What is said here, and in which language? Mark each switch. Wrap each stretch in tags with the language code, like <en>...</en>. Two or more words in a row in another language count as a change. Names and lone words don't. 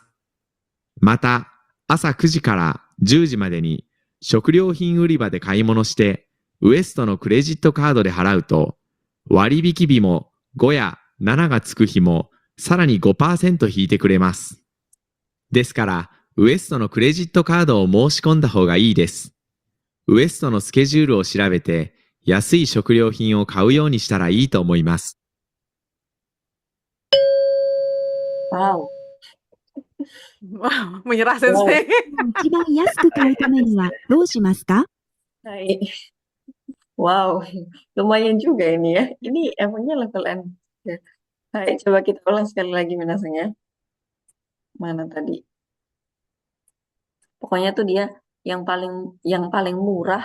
<ja>また、朝9時から10時までに食料品売り場で買い物して、ウエストのクレジットカードで払うと、割引日も5や7がつく日もさらに 5% 引いてくれます。ですから、ウエストのクレジットカードを申し込んだ方がいいです。ウエストのスケジュールを調べて、安い食料品を買うようにしたらいいと思います。 Wow.</ja> <id>Wah, menyerah Wow.</id> <ja>Sensei. 一番安く買うためにはどうしますか？</ja> <id>Hai. Wow, lumayan juga ini ya. Ini emangnya level N. Ya. Hai, coba kita ulang sekali lagi minasanya. Mana tadi? Pokoknya tuh dia yang paling murah</id>